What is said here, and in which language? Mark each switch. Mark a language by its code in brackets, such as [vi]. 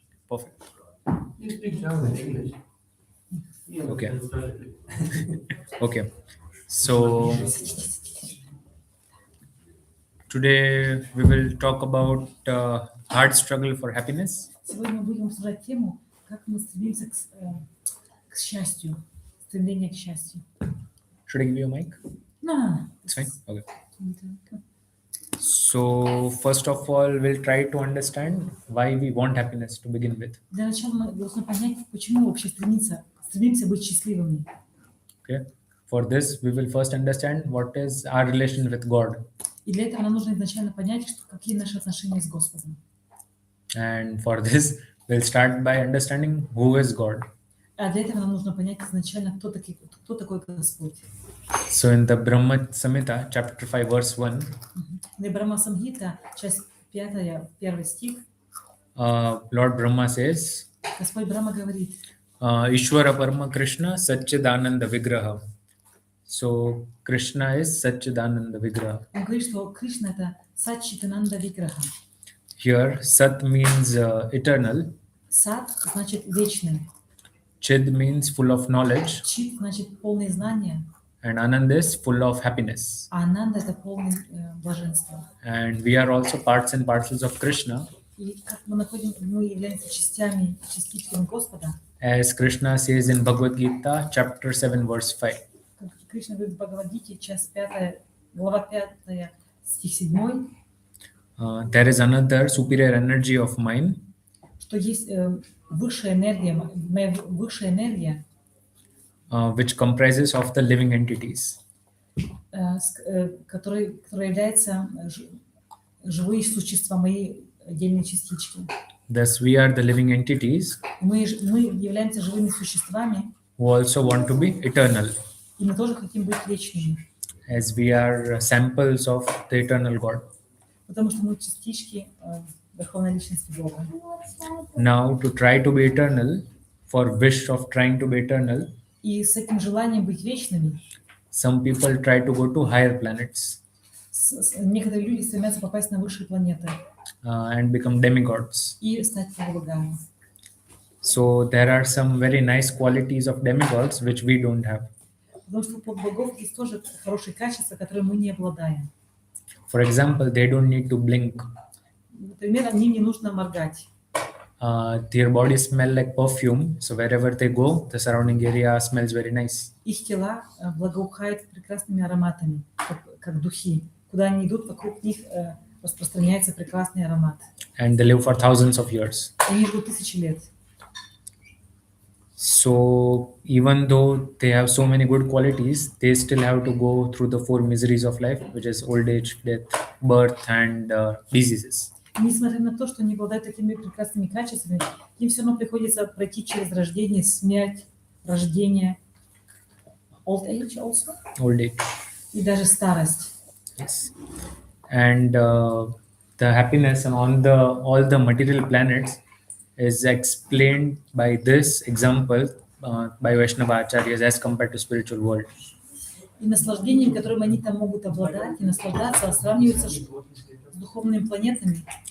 [en] Perfect. You speak German, English. Okay. Okay. So today we will talk about hard struggle for happiness. [ru] Сегодня мы будем обсуждать тему, как мы стремимся к счастью, стремление к счастью. [en] Should I give you a mic? No. It's fine. Okay. So first of all, we'll try to understand why we want happiness to begin with. [ru] Для начала мы должны понять, почему мы вообще стремимся быть счастливыми. [en] Okay. For this, we will first understand what is our relation with God. [ru] И для этого нам нужно изначально понять, какие наши отношения с Господом. [en] And for this, we'll start by understanding who is God. [ru] А для этого нам нужно понять изначально, кто такой Господь. [en] So in the Brahma Samhita, chapter 5, verse 1, [ru] В Брахма Самхита, часть 5, 1 стих, [en] Lord Brahma says, [ru] Господь Брахма говорит, [sa] Ishvara Parama Krishna Satchidananda Vigraha. [en] So Krishna is Satchidananda Vigraha. [ru] он говорит, что Кришна это Саччитананда Виграха. [en] Here, Sat means eternal, [ru] Сат значит вечный, [en] Chid means full of knowledge, [ru] Чит значит полное знание, [en] and Anand is full of happiness. [ru] а Ананда это полное блаженство. [en] And we are also parts and parcels of Krishna, [ru] И как мы являемся частичками Господа, [en] as Krishna says in Bhagavad Gita, chapter 7, verse 5. [ru] как Кришна говорит в Бхагавад-гите, часть 5, глава 5, стих 7, [en] There is another superior energy of mine, [ru] что есть высшая энергия, моя высшая энергия, [en] which comprises of the living entities. [ru] которая является живые существа, мои отдельные частички. [en] Thus, we are the living entities [ru] Мы являемся живыми существами, [en] who also want to be eternal, [ru] и мы тоже хотим быть вечными, [en] as we are samples of the eternal God. [ru] потому что мы частички Верховной Личности Бога. [en] Now, to try to be eternal, for wish of trying to be eternal, [ru] И с этим желанием быть вечными, [en] some people try to go to higher planets [ru] некоторые люди стремятся попасть на высшие планеты [en] and become demigods. [ru] и стать полубогами. [en] So there are some very nice qualities of demigods which we don't have. [ru] Потому что у полубогов есть тоже хорошие качества, которые мы не обладаем. [en] For example, they don't need to blink. [ru] Например, им не нужно моргать. [en] Their bodies smell like perfume, so wherever they go, the surrounding area smells very nice. [ru] Их тела благоухают прекрасными ароматами, как духи. Куда они идут, вокруг них распространяется прекрасный аромат. [en] And they live for thousands of years. [ru] Они живут тысячи лет. [en] So even though they have so many good qualities, they still have to go through the four miseries of life, which is old age, death, birth, and diseases. [ru] И несмотря на то, что они обладают такими прекрасными качествами, им все равно приходится пройти через рождение, смерть, рождение, [en] old age also, Old age. [ru] и даже старость. [en] Yes. And the happiness on all the material planets is explained by this example by Vaishnava Acharyas as compared to spiritual world. [ru] И наслаждением, которым они там могут обладать и наслаждаться, сравнивается с духовными планетами.